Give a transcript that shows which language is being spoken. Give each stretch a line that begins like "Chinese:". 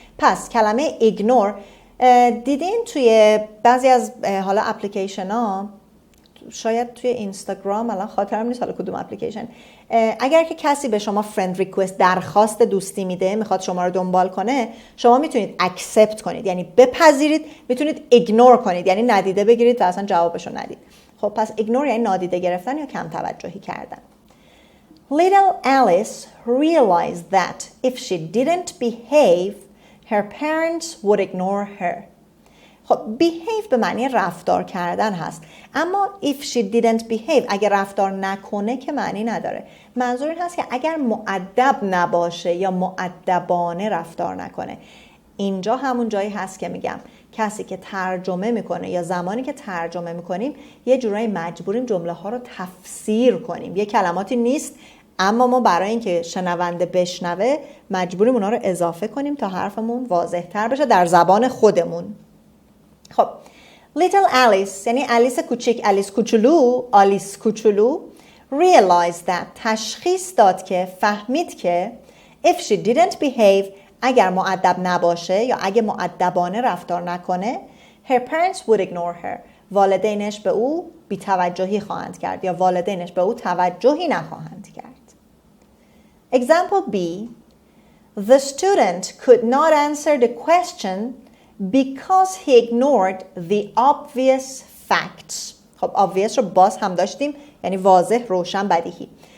Persian: پس کلمه ignore دیدین توی بعضی از حالا اپلیکیشن ها، شاید توی اینستاگرام، الان خاطرم نیست حالا کدوم اپلیکیشن، اگر که کسی به شما فرند ریکوست، درخواست دوستی میده، میخواد شما رو دنبال کنه، شما میتونید اکسپت کنید یعنی بپذیرید، میتونید ایگنور کنید یعنی ندیده بگیرید و اصلا جوابشو ندید. خب پس ایگنور یعنی نادیده گرفتن یا کم توجهی کردن.
English: Little Alice realized that if she didn't behave, her parents would ignore her.
Persian: خب behave به معنی رفتار کردن هست، اما
English: if she didn't behave
Persian: اگر رفتار نکنه که معنی نداره. منظور این هست که اگر مؤدب نباشه یا مؤدبانه رفتار نکنه. اینجا همون جایی هست که میگم کسی که ترجمه میکنه یا زمانی که ترجمه میکنیم یه جورایی مجبوریم جمله ها رو تفسیر کنیم. یه کلماتی نیست اما ما برای اینکه شنونده بشنوه مجبوریم اونا رو اضافه کنیم تا حرفمون واضح تر بشه در زبان خودمون. خب Little Alice یعنی آلیس کوچیک، آلیس کوچولو
English: realized that
Persian: تشخیص داد که، فهمید که
English: if she didn't behave
Persian: اگر مؤدب نباشه یا اگه مؤدبانه رفتار نکنه
English: her parents would ignore her
Persian: والدینش به او بی‌توجهی خواهند کرد یا والدینش به او توجهی نخواهند کرد.
English: Example B. The student could not answer the question because he ignored the obvious facts.
Persian: خب obvious رو باز هم داشتیم یعنی واضح، روشن، بدیهی.